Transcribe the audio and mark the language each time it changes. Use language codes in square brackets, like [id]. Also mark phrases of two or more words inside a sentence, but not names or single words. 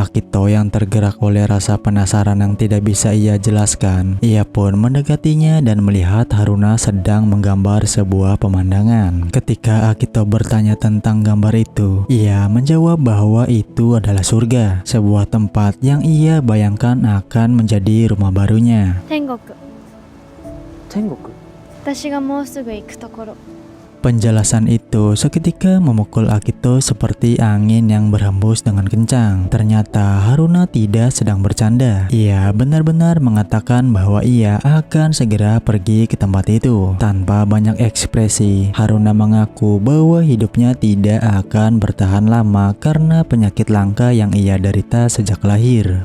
[id] Akito yang tergerak oleh rasa penasaran yang tidak bisa ia jelaskan, ia pun mendekatinya dan melihat Haruna sedang menggambar sebuah pemandangan. Ketika Akito bertanya tentang gambar itu, ia menjawab bahwa itu adalah surga, sebuah tempat yang ia bayangkan akan menjadi rumah barunya. [ja] 天国。天国。私がもうすぐ行くところ。 [id] Penjelasan itu seketika memukul Akito seperti angin yang berhembus dengan kencang. Ternyata Haruna tidak sedang bercanda. Ia benar-benar mengatakan bahwa ia akan segera pergi ke tempat itu. Tanpa banyak ekspresi, Haruna mengaku bahwa hidupnya tidak akan bertahan lama karena penyakit langka yang ia derita sejak lahir.